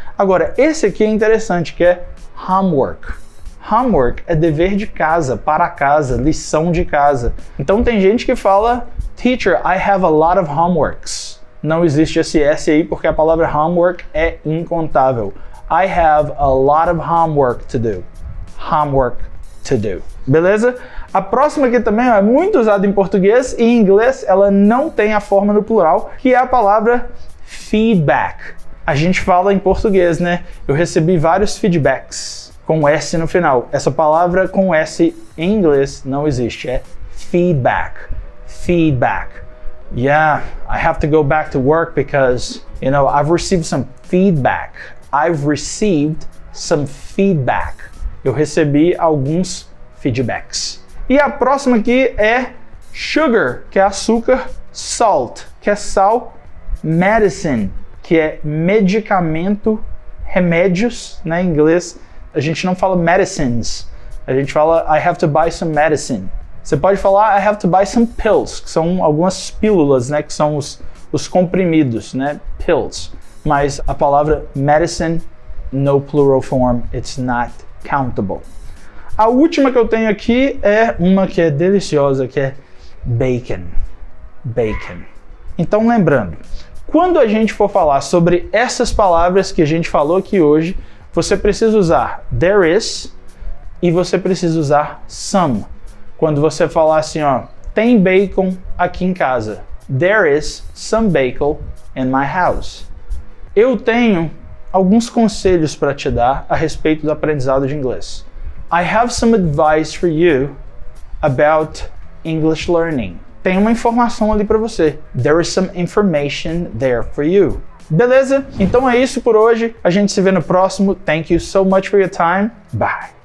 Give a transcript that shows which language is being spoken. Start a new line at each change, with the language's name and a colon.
Portuguese: Agora, esse aqui é interessante, que é homework. Homework é dever de casa, para casa, lição de casa. Então tem gente que fala, teacher,
English: I have a lot of homeworks.
Portuguese: Não existe esse S aí porque a palavra homework é incontável.
English: I have a lot of homework to do. Homework to do.
Portuguese: Beleza? A próxima aqui também é muito usada em português e em inglês ela não tem a forma no plural, que é a palavra feedback. A gente fala em português, né? Eu recebi vários feedbacks com S no final. Essa palavra com S em inglês não existe, é feedback.
English: Feedback. Yeah, I have to go back to work because, I've received some feedback. I've received some feedback.
Portuguese: Eu recebi alguns feedbacks. E a próxima aqui é sugar, que é açúcar, salt, que é sal, medicine, que que é medicamento, remédios, né? Em inglês a gente não fala medicines, a gente fala
English: I have to buy some medicine.
Portuguese: Você pode falar
English: I have to buy some pills,
Portuguese: que são algumas pílulas, né? Que são os comprimidos, né?
English: Pills.
Portuguese: Mas a palavra
English: medicine, no plural form, it's not countable.
Portuguese: A última que eu tenho aqui é uma que é deliciosa, que é bacon. Bacon. Então, lembrando, quando a gente for falar sobre essas palavras que a gente falou aqui hoje, você precisa usar there is e você precisa usar some. Quando você falar assim, ó, tem bacon aqui em casa.
English: There is some bacon in my house.
Portuguese: Eu tenho alguns conselhos para te dar a respeito do aprendizado de inglês.
English: I have some advice for you about English learning.
Portuguese: Tem uma informação ali para você.
English: There is some information there for you.
Portuguese: Beleza? Então é isso por hoje. A gente se vê no próximo.
English: Thank you so much for your time. Bye.